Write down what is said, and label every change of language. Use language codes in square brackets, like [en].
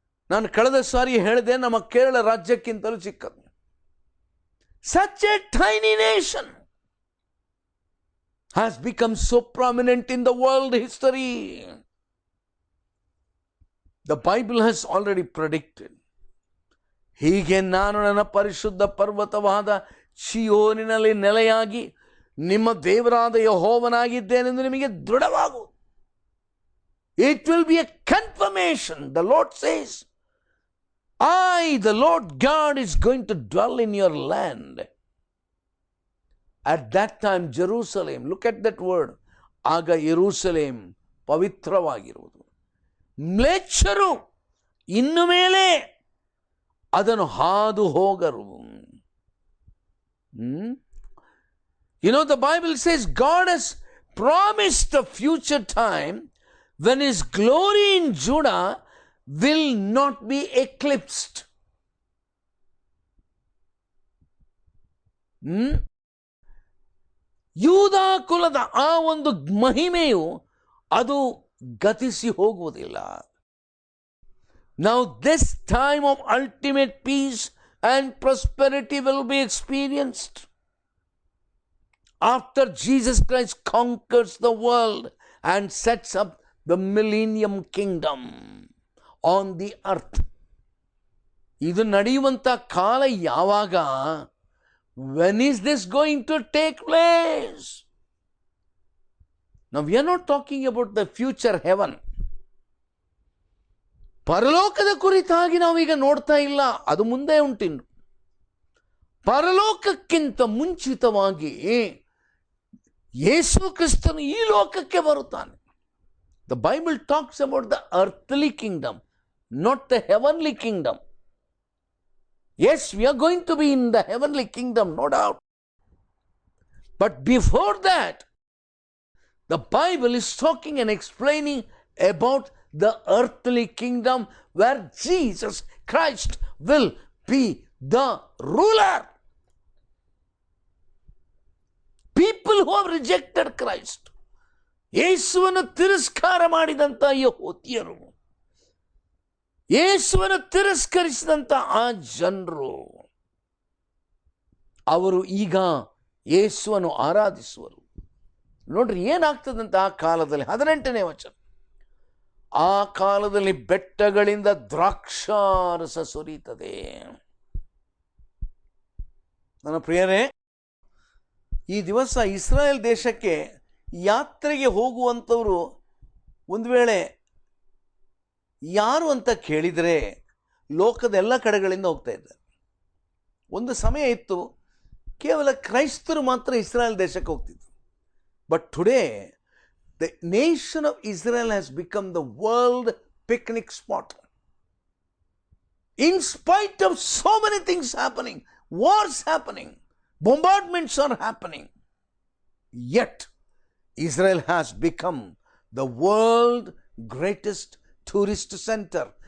[kn] ನಾನು ಕಳೆದ ಸಾರಿ ಹೇಳಿದೆ, ನಮ್ಮ ಕೇರಳ ರಾಜ್ಯಕ್ಕಿಂತಲೂ ಚಿಕ್ಕದು. [en] Such a tiny nation has become so prominent in the world history. The Bible has already predicted [kn] ಹೀಗೆ ನಾನು ನನ್ನ ಪರಿಶುದ್ಧ ಪರ್ವತವಾದ ಚೀಯೋನಿನಲ್ಲಿ ನೆಲೆಯಾಗಿ ನಿಮ್ಮ ದೇವರಾದ ಯೆಹೋವನಾಗಿದ್ದೇನೆಂದು ನಿಮಗೆ ದೃಢವಾಗು. [en] It will be a confirmation. The Lord says, I, the Lord God, is going to dwell in your land. At that time, Jerusalem, look at that word, [kn] ಆಗ ಯೆರೂಸಲೇಮ್ ಪವಿತ್ರವಾಗಿರುವುದು. ಮ್ಲೇಚ್ಛರು ಇನ್ನು ಮೇಲೆ ಅದನ್ನು ಹಾದು ಹೋಗರು. [en] You know, the Bible says God has promised the future time when His glory in Judah will not be eclipsed. [kn] ಯೂದ ಕುಲದ ಆ ಒಂದು ಮಹಿಮೆಯು ಅದು ಗತಿಸಿ ಹೋಗುವುದಿಲ್ಲ. [en] Now this time of ultimate peace and prosperity will be experienced after Jesus Christ conquers the world and sets up the millennium kingdom on the earth. [kn] ಇದು ನಡೆಯುವಂಥ ಕಾಲ ಯಾವಾಗ? [en] When is this going to take place? Now we are not talking about the future heaven. [kn] ಪರಲೋಕದ ಕುರಿತಾಗಿ ನಾವೀಗ ನೋಡ್ತಾ ಇಲ್ಲ, ಅದು ಮುಂದೆ ಉಂಟಿನ್ನು. ಪರಲೋಕಕ್ಕಿಂತ ಮುಂಚಿತವಾಗಿ ಯೇಸು ಕ್ರಿಸ್ತನು ಈ ಲೋಕಕ್ಕೆ ಬರುತ್ತಾನೆ. [en] The Bible talks about the earthly kingdom, not the heavenly kingdom. Yes, we are going to be in the heavenly kingdom, no doubt. But before that, the Bible is talking and explaining about the earthly kingdom where Jesus Christ will be the ruler. People who have rejected Christ, [kn] ಯೇಸುವನ್ನು ತಿರಸ್ಕಾರ ಮಾಡಿದಂಥ ಯೆಹೂದ್ಯರು, ಯೇಸುವನ್ನು ತಿರಸ್ಕರಿಸಿದಂಥ ಆ ಜನರು, ಅವರು ಈಗ ಯೇಸುವನ್ನು ಆರಾಧಿಸುವರು. ನೋಡ್ರಿ ಏನಾಗ್ತದಂತ ಆ ಕಾಲದಲ್ಲಿ. 18ನೇ ವಚನ, ಆ ಕಾಲದಲ್ಲಿ ಬೆಟ್ಟಗಳಿಂದ ದ್ರಾಕ್ಷಾರಸ ಸುರಿಯುತ್ತದೆ. ನನ್ನ ಪ್ರಿಯರೇ, ಈ ದಿವಸ ಇಸ್ರಾಯೇಲ್ ದೇಶಕ್ಕೆ ಯಾತ್ರೆಗೆ ಹೋಗುವಂಥವರು ಒಂದು ವೇಳೆ ಯಾರು ಅಂತ ಕೇಳಿದರೆ ಲೋಕದ ಎಲ್ಲ ಕಡೆಗಳಿಂದ ಹೋಗ್ತಾ ಇದ್ದಾರೆ. ಒಂದು ಸಮಯ ಇತ್ತು ಕೇವಲ ಕ್ರೈಸ್ತರು ಮಾತ್ರ ಇಸ್ರಾಯೇಲ್ ದೇಶಕ್ಕೆ ಹೋಗ್ತಿದ್ರು. [en] But today the nation of Israel has become the world picnic spot. In spite of so many things happening, wars happening, bombardments are happening, yet Israel has become the world greatest tourist center.